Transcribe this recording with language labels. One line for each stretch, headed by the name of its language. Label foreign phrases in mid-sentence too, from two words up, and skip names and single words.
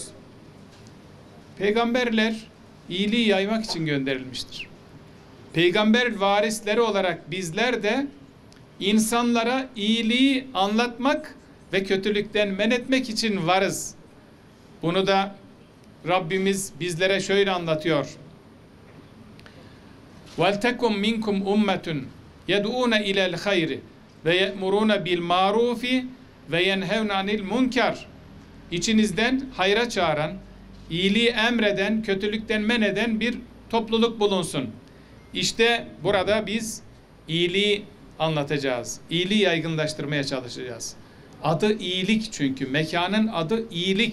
Turkish: Peygamberler iyiliği yaymak için gönderilmiştir. Peygamber varisleri olarak bizler de insanlara iyiliği anlatmak ve kötülükten men etmek için varız. Bunu da Rabbimiz bizlere şöyle anlatıyor.
Arabic: وَلْتَكُمْ مِنْكُمْ اُمَّةٌ يَدْعُونَ اِلَى الْخَيْرِ وَيَأْمُرُونَ بِالْمَعْرُوفِ وَيَنْهَوْنَ عَنِ الْمُنْكَرِ.
Turkish: İçinizden hayra çağıran, iyiliği emreden, kötülükten men eden bir topluluk bulunsun. İşte burada biz iyiliği anlatacağız. İyiliği yaygınlaştırmaya çalışacağız. Adı iyilik çünkü. Mekanın adı iyilik.